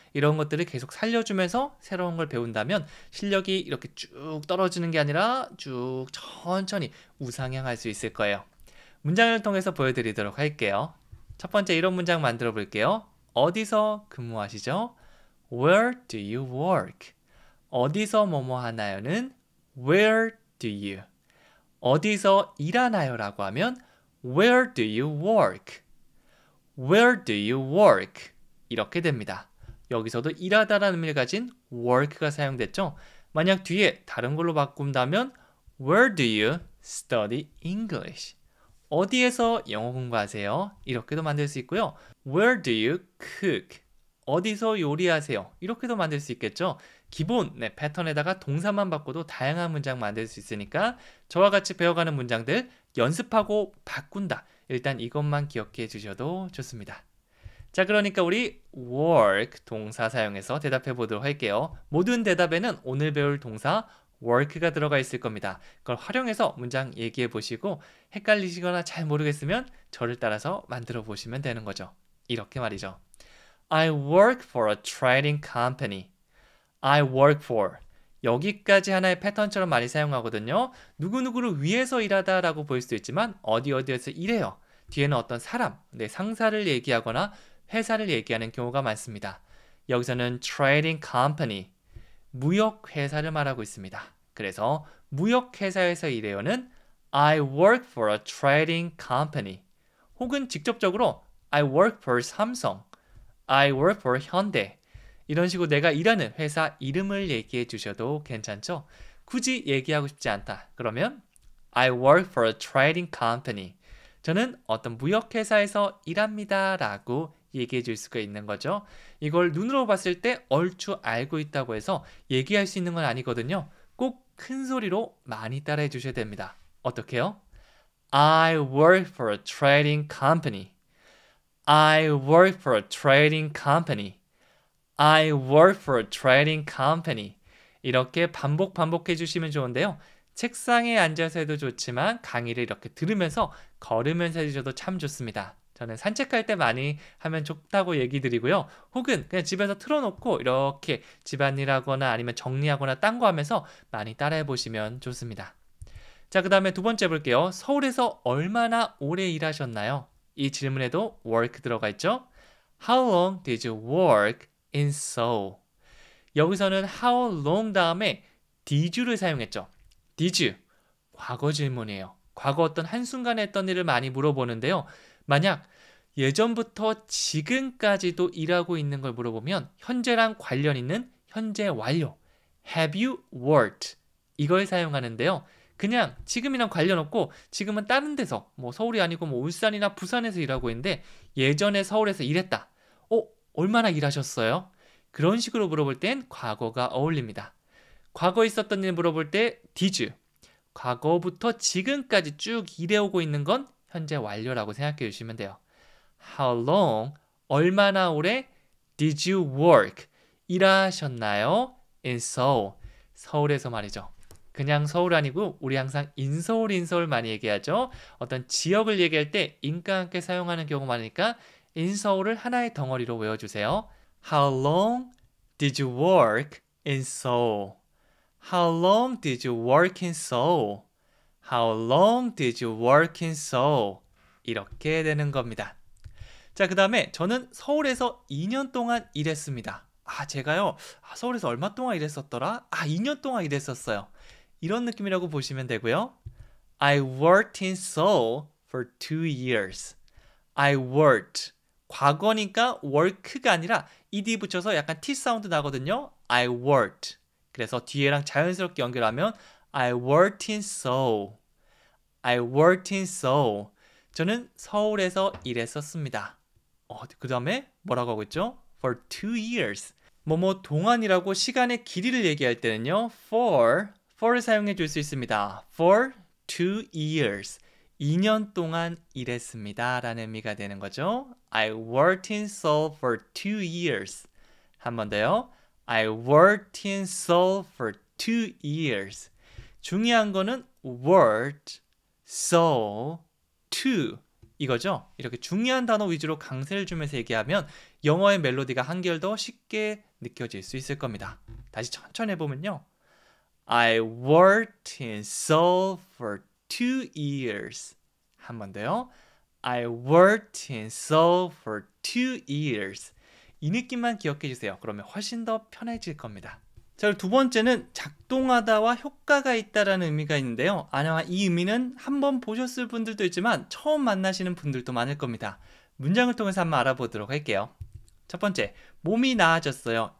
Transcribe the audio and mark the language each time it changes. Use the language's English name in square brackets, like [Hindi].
[Korean] 이런 것들을 계속 살려주면서 새로운 걸 배운다면 실력이 이렇게 쭉 떨어지는 게 아니라 쭉 천천히 우상향할 수 있을 거예요. 문장을 통해서 보여드리도록 할게요. 첫 번째 이런 문장 만들어 볼게요. 어디서 근무하시죠? [English] Where do you work? [Korean] 어디서 뭐뭐 하나요는 [English] Where do you? [Korean] 어디서 일하나요? 라고 하면 [English] Where do you work? Where do you work? [Korean] 이렇게 됩니다. 여기서도 일하다라는 의미를 가진 work가 사용됐죠? 만약 뒤에 다른 걸로 바꾼다면 [English] Where do you study English? [Korean] 어디에서 영어 공부하세요? 이렇게도 만들 수 있고요. [English] Where do you cook? [Korean] 어디서 요리하세요? 이렇게도 만들 수 있겠죠. 기본 패턴에다가 동사만 바꿔도 다양한 문장 만들 수 있으니까 저와 같이 배워가는 문장들 연습하고 바꾼다. 일단 이것만 기억해 주셔도 좋습니다. 자, 그러니까 우리 work 동사 사용해서 대답해 보도록 할게요. 모든 대답에는 오늘 배울 동사 work가 들어가 있을 겁니다. 그걸 활용해서 문장 얘기해 보시고 헷갈리시거나 잘 모르겠으면 저를 따라서 만들어 보시면 되는 거죠. 이렇게 말이죠. [English] I work for a trading company. I work for. [Korean] 여기까지 하나의 패턴처럼 많이 사용하거든요. 누구누구를 위해서 일하다 라고 볼 수도 있지만 어디에서 일해요. 뒤에는 어떤 사람, 내 상사를 얘기하거나 회사를 얘기하는 경우가 많습니다. 여기서는 trading company, 무역회사를 말하고 있습니다. 그래서 무역회사에서 일해요는 [English] I work for a trading company. [Korean] 혹은 직접적으로 [English] I work for 삼성, I work for 현대. [Korean] 이런 식으로 내가 일하는 회사 이름을 얘기해 주셔도 괜찮죠? 굳이 얘기하고 싶지 않다. 그러면 [English] I work for a trading company. [Korean] 저는 어떤 무역회사에서 일합니다. 라고 얘기해 줄 수가 있는 거죠. 이걸 눈으로 봤을 때 얼추 알고 있다고 해서 얘기할 수 있는 건 아니거든요. 꼭 큰 소리로 많이 따라해 주셔야 됩니다. 어떻게요? [English] I work for a trading company. I work for a trading company. I work for a trading company. [Korean] 이렇게 반복해 주시면 좋은데요. 책상에 앉아서 해도 좋지만 강의를 이렇게 들으면서 걸으면서 해주셔도 참 좋습니다. 저는 산책할 때 많이 하면 좋다고 얘기 드리고요. 혹은 그냥 집에서 틀어놓고 이렇게 집안일 하거나 아니면 정리하거나 딴 거 하면서 많이 따라해 보시면 좋습니다. 자, 그 다음에 두 번째 볼게요. 서울에서 얼마나 오래 일하셨나요? 이 질문에도 work 들어가 있죠? [English] How long did you work in Seoul? [Korean] 여기서는 how long 다음에 did를 사용했죠. did, 과거 질문이에요. 과거 어떤 한순간에 했던 일을 많이 물어보는데요. 만약 예전부터 지금까지도 일하고 있는 걸 물어보면 현재랑 관련 있는 현재 완료, [English] have you worked? [Korean] 이걸 사용하는데요. 그냥 지금이랑 관련 없고 지금은 다른 데서 서울이 아니고 울산이나 부산에서 일하고 있는데 예전에 서울에서 일했다. 얼마나 일하셨어요? 그런 식으로 물어볼 땐 과거가 어울립니다. 과거 있었던 일 물어볼 때 did, 과거부터 지금까지 쭉 일해오고 있는 건 현재 완료라고 생각해 주시면 돼요. [English] How long, [Korean] 얼마나 오래 [English] did you work, [Korean] 일하셨나요? [English] in Seoul, [Korean] 서울에서 말이죠. 그냥 서울 아니고 우리 항상 인서울 많이 얘기하죠. 어떤 지역을 얘기할 때 인과 함께 사용하는 경우가 많으니까 인서울을 하나의 덩어리로 외워주세요. [English] How long did you work in Seoul? How long did you work in Seoul? How long did you work in Seoul? [Korean] 이렇게 되는 겁니다. 자, 그 다음에 저는 서울에서 2년 동안 일했습니다. 제가요, 서울에서 얼마 동안 일했었더라? 2년 동안 일했었어요. 이런 느낌이라고 보시면 되고요. [English] I worked in Seoul for 2 years. I worked. [Korean] 과거니까 work가 아니라 ed 붙여서 약간 t 사운드 나거든요. [English] I worked. [Korean] 그래서 뒤에랑 자연스럽게 연결하면 [English] I worked in Seoul. I worked in Seoul. [Korean] 저는 서울에서 일했었습니다. 그 다음에 뭐라고 하고 있죠? [English] For 2 years. [Korean] 뭐뭐 동안이라고 시간의 길이를 얘기할 때는요. for를 사용해 줄 수 있습니다. [English] For 2 years. [Korean] 2년 동안 일했습니다. 라는 의미가 되는 거죠. [English] I worked in Seoul for 2 years. [Korean] 한 번 더요. [English] I worked in Seoul for 2 years. [Korean] 중요한 거는 worked, Seoul, to 이거죠. 이렇게 중요한 단어 위주로 강세를 주면서 얘기하면 영어의 멜로디가 한결 더 쉽게 느껴질 수 있을 겁니다. 다시 천천히 해보면요. [English] I worked in Seoul for 2 years. [Korean] 한 번 더요. [English] I worked in Seoul for 2 years. [Korean] 이 느낌만 기억해 주세요. 그러면 훨씬 더 편해질 겁니다. 자, 두 번째는 작동하다와 효과가 있다라는 의미가 있는데요. 아마 이 의미는 한번 보셨을 분들도 있지만 처음 만나시는 분들도 많을 겁니다. 문장을 통해서 한번 알아보도록 할게요. 첫 번째, 몸이 나아졌어요.